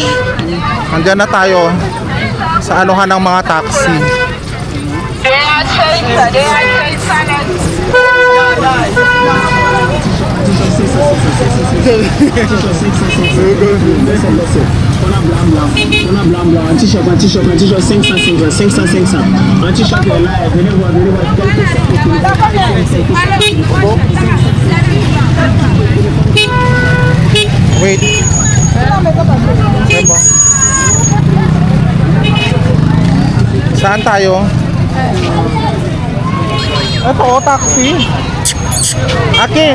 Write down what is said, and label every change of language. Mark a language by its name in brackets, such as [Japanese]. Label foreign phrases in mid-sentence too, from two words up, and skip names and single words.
[Filipino] Nandiyan na tayo sa anuhan ng mga taxi. [French] Un t-shirt, 500. Un t-shirt est là, venez voir, [English] Wait. [Filipino] Saan tayo? Ito oh, taxi. Akin.